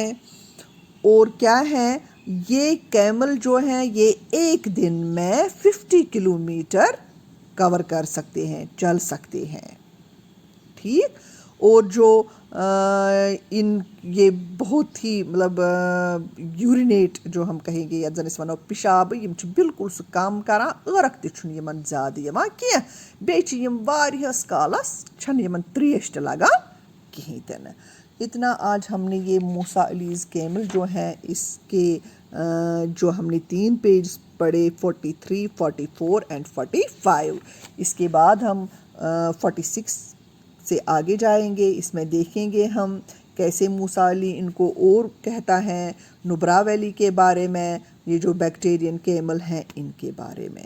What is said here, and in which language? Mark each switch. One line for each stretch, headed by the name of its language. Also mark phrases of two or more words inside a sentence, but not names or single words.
Urdu: اور کیا ہے، یہ کیمل جو ہیں یہ ایک دن میں 50 کلومیٹر کور کر سکتے ہیں، چل سکتے ہیں. ٹھیک، اور جو یہ بہت ہی مطلب یورینیٹ جو ہم کہیں گے
Kashmiri: یتھ زن اس ونو پشاب، یم چھ بالکل سہ کم کران، عرق تہ چھن یمن زیادہ یوان کینٛہہ، بیٚیہِ چھ یم واریاہس کالس چھنہٕ یمن تریش تہ لگان کہین تہ نہ.
Urdu: اتنا آج ہم نے یہ موسیٰ علیز کیمل جو ہیں اس کے جو ہم نے 3 پیج پڑھے 43، 44 اینڈ 45. اس کے بعد ہم 46 سے آگے جائیں گے. اس میں دیکھیں گے ہم کیسے موسیٰ علی ان کو اور کہتا ہے نبرا ویلی کے بارے میں، یہ جو بیکٹیرین کیمل ہیں ان کے بارے میں.